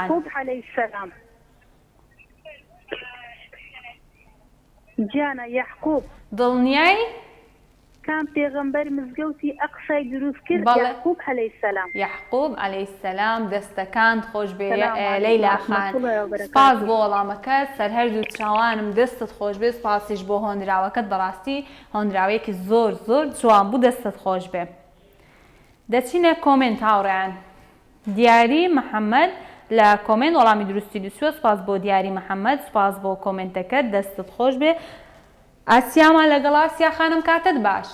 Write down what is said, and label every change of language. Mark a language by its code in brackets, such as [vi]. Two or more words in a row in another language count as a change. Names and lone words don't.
[ckb] یعقوب [ar] عەلەیهی سەلام [ckb] گیانە یعقوب دڵنیای کام پێغەمبەر مزگەوتی ئەقسای دروست کرد بەڵێ. [ar] یعقوب عەلەیهی سەلام [ckb] یعقوب [ar] عەلەیهی سەلام [ckb] دەستەکان خۆش بێ [ar] سەلام عەلیکم لەیلا ورحمة خان الله وبركاته. [ckb] سپاس بۆ وەڵامەکە سەر هەردوو چاوانم دەستت خۆش بێ سپاسیش بۆ هۆنراوەکەت بەڕاستی هۆنراوەیەکی زۆر زۆر جوان بوو دەستت خۆش بێ دەچینە کۆمنت هاوڕێیان دیاری محەممەد لە کۆمنت وەڵامی دروستی دووسوە سپاس بۆ دیاری محەممەد سپاس بۆ کۆمنتەکەت دەستت خۆش بێ ئاسیامان لەگەڵ ئاسیا خانم کاتت باش